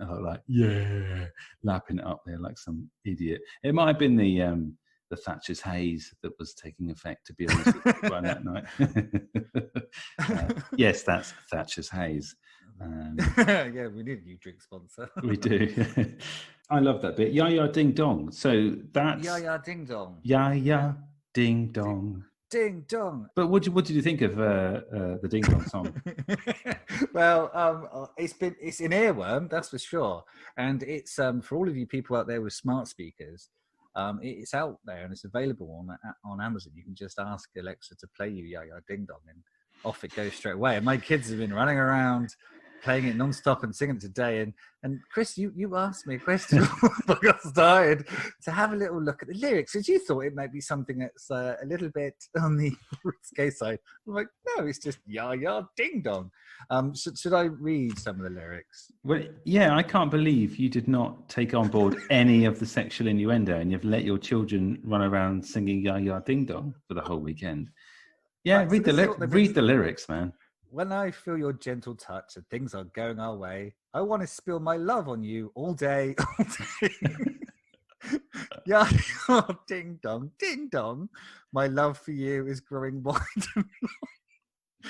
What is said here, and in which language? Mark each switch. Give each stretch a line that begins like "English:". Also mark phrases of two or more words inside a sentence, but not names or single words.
English: I was like, lapping it up there like some idiot. It might have been the Thatcher's haze that was taking effect, to be honest with you, by that night. Yes, that's Thatcher's haze. We need a new drink sponsor. We do. I love that bit. Ya Ya Ding Dong. So that's Ya Ya Ding Dong. Ya Ya Ding Dong. Ding Dong. But what did you think of the Ding Dong song? Well, it's an earworm, that's for sure, and it's for all of you people out there with smart speakers. It's out there and it's available on Amazon. You can just ask Alexa to play you Ya Ya Ding Dong, and off it goes straight away. And my kids have been running around playing it non-stop and singing it today. And Chris, you asked me a question before I got started to have a little look at the lyrics, because you thought it might be something that's a little bit on the risque side. I'm like, no, it's just ya ya ding dong. Should I read some of the lyrics? Well, yeah, I can't believe you did not take on board any of the sexual innuendo, and you've let your children run around singing ya ya ding dong for the whole weekend. Yeah, Right, read the lyrics, man. When I feel your gentle touch and things are going our way, I want to spill my love on you all day, all day. Yeah, ding dong, ding dong. My love for you is growing wide and long.